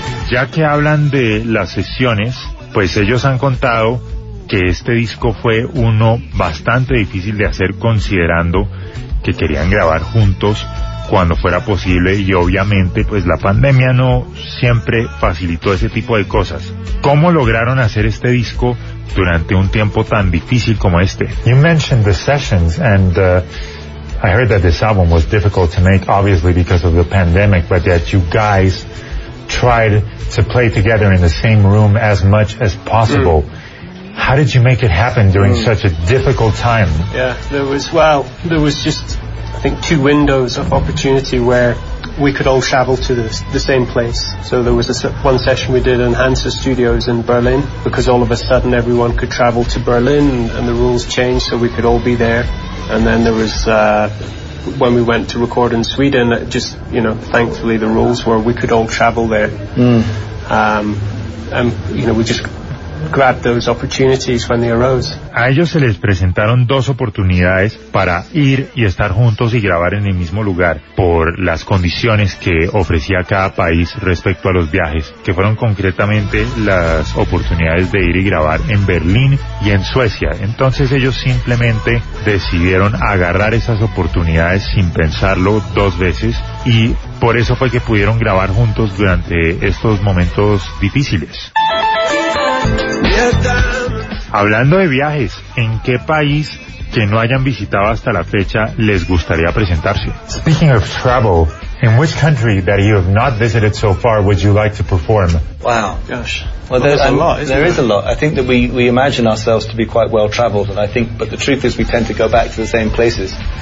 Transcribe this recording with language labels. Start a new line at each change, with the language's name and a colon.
Spanish: Ya que hablan de las sesiones, pues ellos han contado que este disco fue uno bastante difícil de hacer, considerando que querían grabar juntos cuando fuera posible, y obviamente pues la pandemia no siempre facilitó ese tipo de cosas. ¿Cómo lograron hacer este disco durante un tiempo tan difícil como este?
English: You mentioned the sessions and I heard that this album was difficult to make obviously because of the pandemic, but that you guys tried to play together in the same room as much as possible. How did you make it happen during such a difficult time? Yeah, there was just, I think, two windows of opportunity where we could all travel to the same place. So there was one session we did in Hansa Studios in Berlin, because all of a sudden everyone could travel to Berlin and the rules changed so we could all be there. And then there was when we went to record in Sweden, just, you know, thankfully the rules were we could all travel there. And, you know, we just grab those opportunities when they arose.
Spanish: A ellos se les presentaron dos oportunidades para ir y estar juntos y grabar en el mismo lugar por las condiciones que ofrecía cada país respecto a los viajes, que fueron concretamente las oportunidades de ir y grabar en Berlín y en Suecia. Entonces ellos simplemente decidieron agarrar esas oportunidades sin pensarlo dos veces, y por eso fue que pudieron grabar juntos durante estos momentos difíciles. Hablando de viajes, ¿en qué país que no hayan visitado hasta la fecha les gustaría presentarse?
English: Speaking of travel, in which country that you have not visited so far would you like to perform? Wow. Gosh. Well, there's a lot, isn't there? There is a lot. I think that we imagine ourselves to be quite well traveled, and I think, but the truth is we tend to go back to the same places.